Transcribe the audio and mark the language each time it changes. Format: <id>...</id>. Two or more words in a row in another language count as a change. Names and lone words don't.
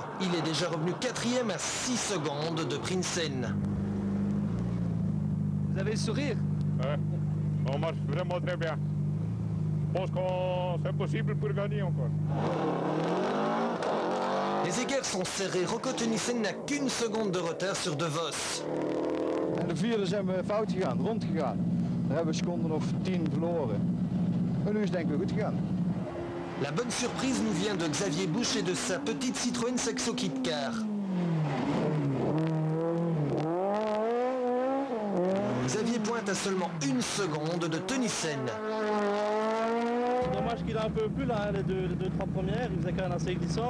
<fr>Il est déjà revenu 4e à 6 secondes de Prinsen. Vous avez le sourire? Ouais, on marche vraiment très bien. Je pense que c'est possible pour gagner encore. Les écarts sont serrés. Rocco Tunissen n'a qu'une seconde de retard sur De Vos.</fr> <nl>En de vierde zijn we fout gegaan, rond gegaan. Daar hebben we seconden of 10 verloren. Maar nu is het denk ik weer goed gegaan.</nl> <fr>La bonne surprise nous vient de Xavier Busch et de sa petite Citroën Saxo Kit-Car. Xavier pointe à seulement une seconde de Tunissen. C'est dommage qu'il a un peu plus là, les deux, trois premières, il faisait quand même assez glissant.</fr>